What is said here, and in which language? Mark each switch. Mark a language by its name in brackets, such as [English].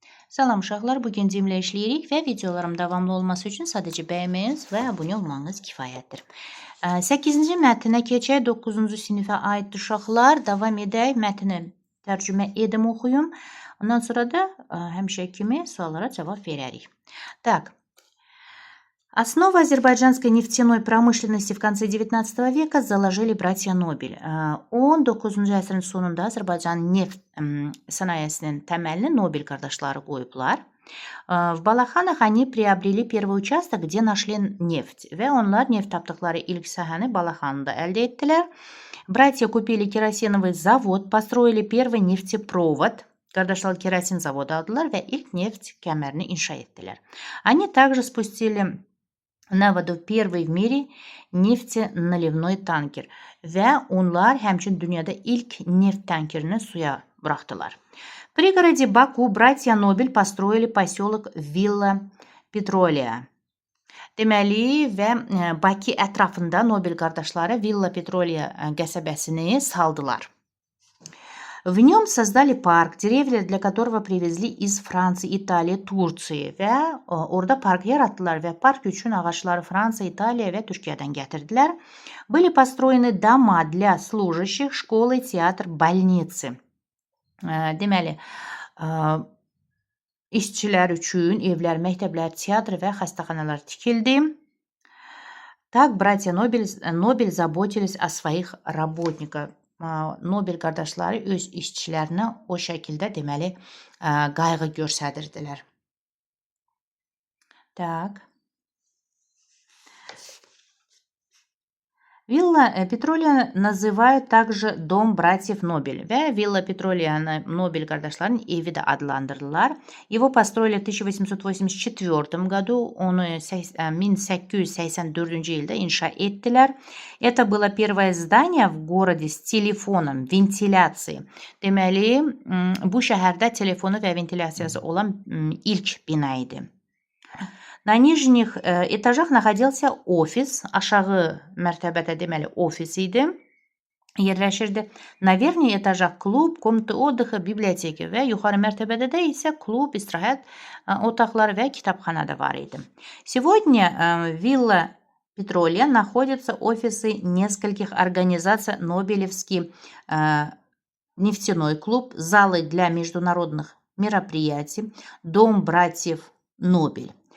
[Azerbaijani] Salam uşaqlar, bugün cimlə işləyirik və videolarım davamlı olması üçün sadəcə bəyənməniz və abunə olmanız kifayətdir. 8-ci mətnə keçək, 9-cu sinifə aid uşaqlar, davam edək, mətni tərcümə edim oxuyum. Ondan sonra da həmişə kimi suallara cavab verərik. [Russian] Так. Основу азербайджанской нефтяной промышленности в конце 19 века заложили братья Nobel. [Azerbaijani] 19-cu əsrin sonunda Azərbaycan neft sənayesinin təməlini Nobel qardaşları qoyublar. [Russian] В Балаханах они приобрели первый участок, где нашли нефть. [Azerbaijani] Və onlar neft tapdıqları ilk sahəni Balaxanıda əldə etdilər. [Russian] Братья купили керосиновый завод, построили первый нефтепровод. [Azerbaijani] Qardaşlar kerosin zavodu aldılar və ilk neft kəmərini inşa etdilər. [Russian] Они также спустили на воду первый в мире нефтеналивной танкер [Azerbaijani] və onlar həmçinin dünyada ilk neft tankerini suya buraxdılar. [Russian] В пригороде Баку братья Nobel построили поселок Villa Petrolia. [Azerbaijani] Deməli və Bakı ətrafında Nobel qardaşları Villa Petrolia qəsəbəsini saldılar. [Russian] В нем создали парк, деревья для которого привезли из Франции, Италии, Турции [Azerbaijani] və orada park yaratdılar və park üçün ağaçları Fransa, İtaliya və Türkiyədən gətirdilər. [Russian] Были построены дома для служащих, школы, театр, больницы. [Azerbaijani] Deməli, işçilər üçün evlər, məktəblər, teatr və xəstəxanalar tikildi. [Russian] Так, братья Nobel заботились о своих работниках. [Azerbaijani] Nobel qardaşları öz işçilərinə o şəkildə deməli qayğı göstərirdilər. [Russian] Так. Вилла Петролия называют также дом братьев Nobel [Azerbaijani] və Villa Petrolia'nı Nobel qardaşlarının evi də adlandırdılar. [Russian] Его построили в 1884 году, [Azerbaijani] onu 1884-cü ildə inşa etdilər. [Russian] Это было первое здание в городе с телефоном, вентиляцией. [Azerbaijani] Deməli, bu şəhərdə telefonu və ventilyasiyası olan ilk bina idi. [Russian] На нижних этажах находился офис, [Azerbaijani] aşağı mərtəbədə deməli ofis idi, yerləşirdi. [Russian] На верхних этажах клуб, комнаты отдыха, библиотеки [Azerbaijani] və yuxarı mərtəbədə də isə klub, istirahət otaqları və kitabxana da var idi. [Russian] Сегодня Villa Petrolia находятся офисы нескольких организаций, Нобелевский нефтяной клуб, залы для международных мероприятий, дом братьев Nobel.